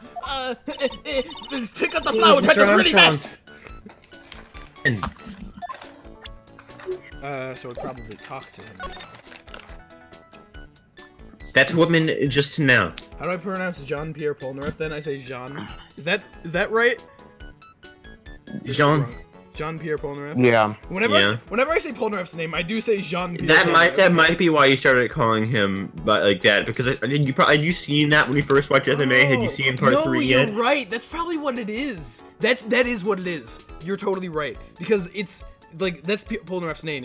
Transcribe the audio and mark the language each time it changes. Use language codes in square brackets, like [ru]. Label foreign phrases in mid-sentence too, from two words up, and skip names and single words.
[en] Pick up the flower petals really fast! So I'd probably talk to him now. That's woman just now. How do I pronounce Jean-Pierre Polnareff then? I say Jean. Is that right? Jean. Jean-Pierre Polnareff? Yeah. Whenever I say Polnareff's name, I do say Jean-Pierre That might be why you started calling him like that, because had you seen that when you first watched FMA? Had you seen part 3 yet? No, you're right. That's probably what it is. That is what it is. You're totally right, because it's like that's Polnareff's name.